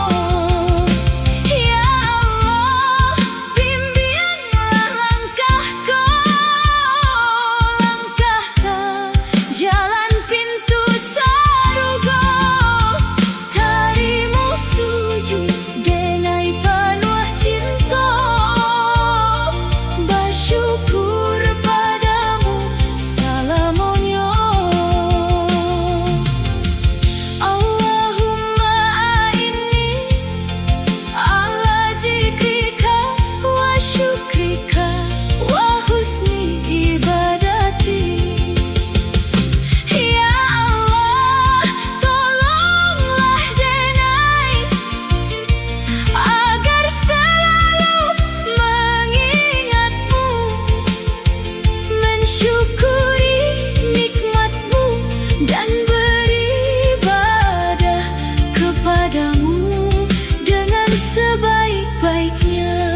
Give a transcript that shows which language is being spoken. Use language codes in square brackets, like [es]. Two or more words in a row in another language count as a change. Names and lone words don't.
[ar] يا الله, [id] bimbinglah langkahku, langkahkan jalan pintu sarugo. [min] Tarimo sujud denai [id] penuh cinta, bersyukur padamu [min] salamonyo. [ar] اللهم أعني على ذكرك وشكرك وحسن عبادتك. يا الله, [id] tolonglah denai agar selalu mengingatmu, mensyukuri nikmatmu dan beribadah kepadamu dengan sebaik-baiknya.